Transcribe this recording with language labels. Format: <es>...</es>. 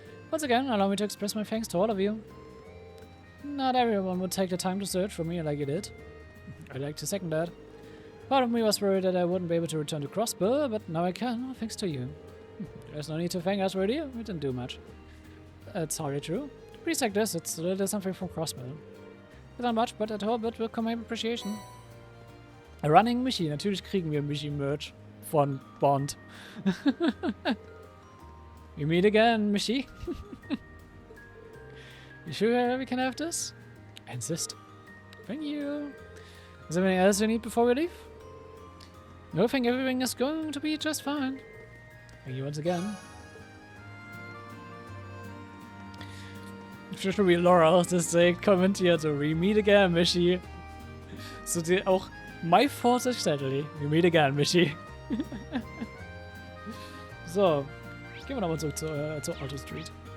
<en>Once again, allow me to express my thanks to all of you. Not everyone would take the time to search for me like you did. I'd like to second that. Part of me was worried that I wouldn't be able to return to Crossbell, but now I can, thanks to you. There's no need to thank us, really. We didn't do much. That's hardly true. Please take this. It's a little something from Crossbell. Not much, but at home it will come my appreciation. A running Michi.</en> <de>Natürlich kriegen wir Michi-Merch von Bond.</de> <en>We meet again, Michi. You sure we can have this? I insist. Thank you. Is there anything else you need before we leave? No, I think everything is going to be just fine. Thank you once again.</en> <de>Ich finde, wie Laura das kommentiert, so,</de> <en>we meet again, Michi. So, die auch, my fault is steadily. We meet again, Michi.</en> <de>So, gehen wir nochmal zurück zur Auto Street.</de>